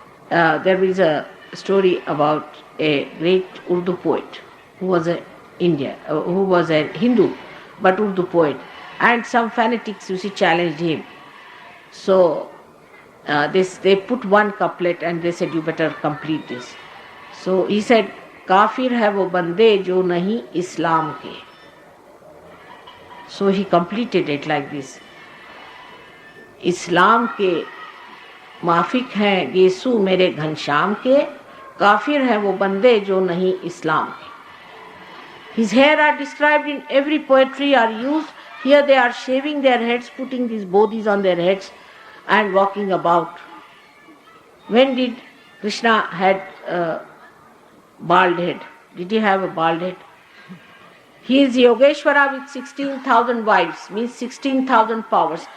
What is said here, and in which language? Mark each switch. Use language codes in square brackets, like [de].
[en] There is a story about a great Urdu poet who was a Hindu, but Urdu poet, and some fanatics, you see, challenged him. So they put one couplet and they said, you better complete this. So he said, [hi] काफिर है वो बंदे जो नहीं इस्लाम के. [en] So he completed it like this. [hi] इस्लाम के माफिक हैं येसु मेरे घनश्याम के, काफिर है वो बंदे जो नहीं इस्लाम के. [en] His hair are described in every poetry, are used. Here they are shaving their heads, putting these bodhis on their heads and walking about. When did Krishna had bald head? Did he have a bald head? He is Yogeshwara with 16,000 wives, means 16,000 powers.